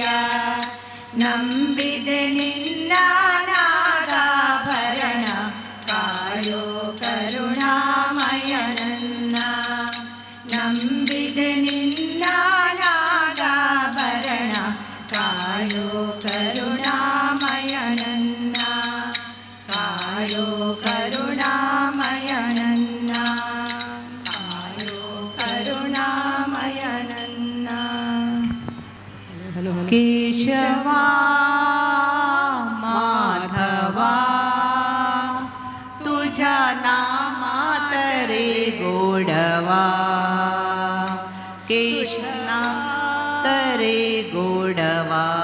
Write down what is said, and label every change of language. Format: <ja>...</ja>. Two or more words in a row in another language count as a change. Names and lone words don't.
<kn>ನಂಬಿದೆ ನಿನ್ನ ನಾಗಾಭರಣ ಕಾಯೋ ಕರುಣಾಮಯ ನನ್ನ ನಂಬಿದೆ ನಿನ್ನ ನಾಗಾಭರಣ ಕಾಯೋ ಕರುಣಾಮಯ ನನ್ನ ಕಾಯೋ ಕರುಣಾಮಯ ನನ್ನ ಕಾಯೋ ಕರುಣಾಮಯ ನನ್ನ</kn> <mr>केशवा माधवा तुझ्या नामात रे गोडवा केशनात रे गोडवा</mr>